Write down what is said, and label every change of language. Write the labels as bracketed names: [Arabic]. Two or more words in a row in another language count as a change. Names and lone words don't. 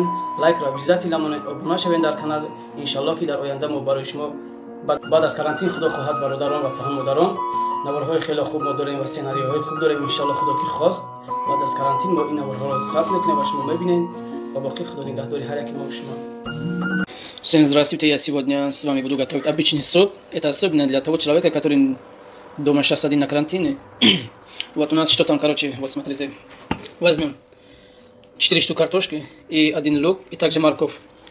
[Tajik] Лайкро биззати намонед, обуна шавед дар канал. Иншаллоҳ ки дар оянда мо барои шумо баъд аз карантин худо хоҳад бародарон ва паҳон модарон наворҳои хеле хуб мо дорем ва сценариёҳои хуб дорем. Иншаллоҳ худо ки хост баъд аз карантин мо ин наворҳоро сабт мекунем ва шумо мебинед ва боқӣ худо нигаҳдори ҳар яки мо шумо. [Russian] Всем здравствуйте, я сегодня с вами буду готовить обычный суп. Это особенно для того человека, который дома сейчас один на карантине. Вот у нас что там, короче, вот смотрите. Возьмем 4 штук картошки и 1 лук, и также морковь.